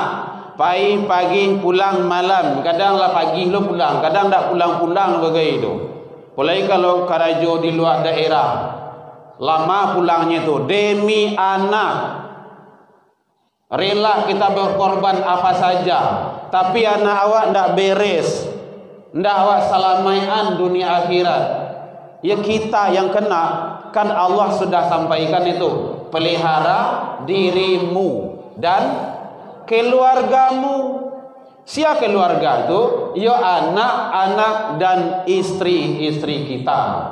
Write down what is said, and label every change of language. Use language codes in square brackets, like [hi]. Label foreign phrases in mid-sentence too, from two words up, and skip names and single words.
[id] Pagi pulang malam. [min] Kadang lah pagi lo pulang, kadang tak pulang-pulang begitu. Apalagi kalau karajo di luar daerah, lama pulangnya tu demi anak. [id] Rela kita berkorban apa saja. [min] tapi anak awak ndak beres, ndak awak salamaian dunia akhirat, ya kita yang kena. [id] Kan Allah sudah sampaikan itu, pelihara dirimu dan keluargamu. Siapa keluarga itu? Ya anak-anak dan istri-istri kita.